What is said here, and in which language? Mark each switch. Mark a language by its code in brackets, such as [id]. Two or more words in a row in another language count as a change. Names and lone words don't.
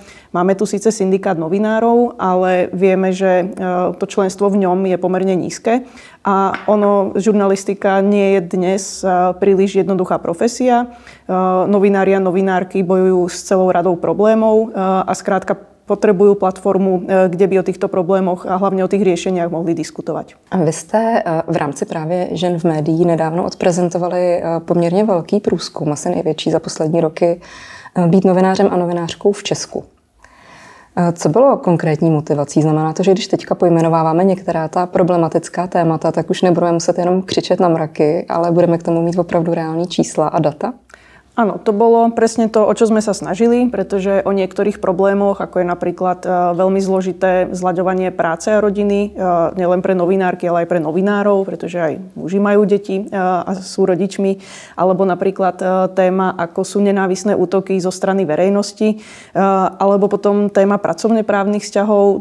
[sk] Máme tu síce syndikát novinárov, ale vieme, že to členstvo v ňom je pomerne nízke a žurnalistika nie je dnes príliš jednoduchá profesia. Novinári a novinárky bojujú s celou radou problémov a skrátka potrebujú platformu, kde by o týchto problémoch a hlavne o tých riešeniach mohli diskutovať. [cs] A vy jste v rámci právě Žen v médiích nedávno odprezentovali poměrně velký průzkum, asi největší za poslední roky, být novinářem a novinářkou v Česku. Co bylo konkrétní motivací? Znamená to, že když teďka pojmenováváme některá ta problematická témata, tak už nebudeme muset jenom křičet na mraky, ale budeme k tomu mít opravdu reální čísla a data? [sk] Áno, to bolo presne to, o čo sme sa snažili, pretože o niektorých problémoch, ako je napríklad veľmi zložité zlaďovanie práce a rodiny, nielen pre novinárky, ale aj pre novinárov, pretože aj muži majú deti a sú rodičmi, alebo napríklad téma, ako sú nenávisné útoky zo strany verejnosti, alebo potom téma pracovneprávnych vzťahov.